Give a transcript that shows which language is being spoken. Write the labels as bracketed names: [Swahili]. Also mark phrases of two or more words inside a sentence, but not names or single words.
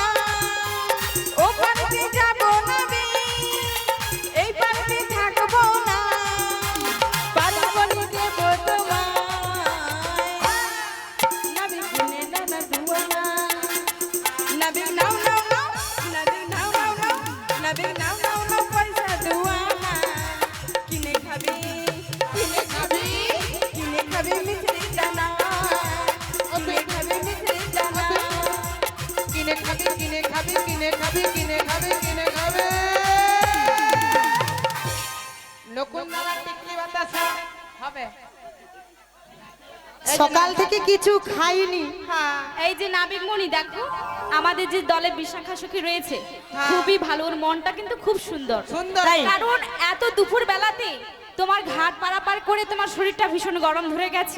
[Bangla] ও পারতে যাবো নাবি, এই পারতে থাকবো না। পার করে দেব তোমায়, নাবি গুনে নানা দুয়ানা, নাবি নাও নাও নাও, নাবি নাও নাও নাও, নাবি নাও নাও নাও, পয়সা দুয়ানা। কিনে খাবি, কিনে খাবি, কিনে খাবি মিছরি দানা, কিনে খাবি মিছরি দানা। কিনে খাবি, কিনে খাবি, কিনে খাবি, কিনে খাবি, কিনে খাবি। নকুলদারা টিকলি বাতাসা হবে। সকাল থেকে কিছু খাইনি। হ্যাঁ। এই যে নাবিক মণি দেখো, আমাদের যে দলে বিশাখা সখী রয়েছে, খুবই ভালো, ওর মনটা কিন্তু খুব সুন্দর। সুন্দর। কারণ এত দুপুর বেলাতে তোমার ঘাট পারাপার করে তোমার শরীরটা ভীষণ গরম ধরে গেছে,